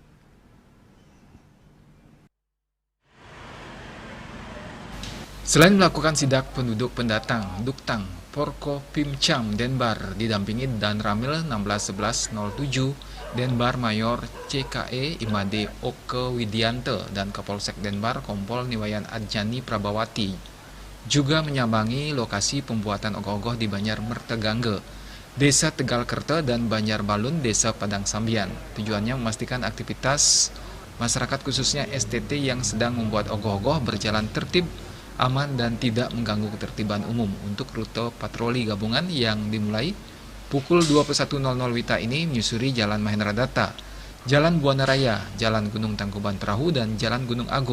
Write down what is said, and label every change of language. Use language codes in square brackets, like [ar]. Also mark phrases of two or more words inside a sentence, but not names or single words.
[id] Selain melakukan sidak penduduk pendatang, Duktang Porkopimcam Denbar didampingi Dan Ramil 161107 Denbar Mayor CKE Imade Oke Widiante dan Kapolsek Denbar Kompol Niwayan Adjani Prabawati juga menyambangi lokasi pembuatan ogoh-ogoh di Banjar Mertegangge, Desa Tegal Kerte dan Banjar Balun, Desa Padang Sambian. Tujuannya memastikan aktivitas masyarakat khususnya STT yang sedang membuat ogoh-ogoh berjalan tertib, aman dan tidak mengganggu ketertiban umum. Untuk rute patroli gabungan yang dimulai pukul 21.00 WITA ini menyusuri Jalan Mahendra Datta, Jalan Buana Raya, Jalan Gunung Tangkuban Perahu, dan Jalan Gunung Agung.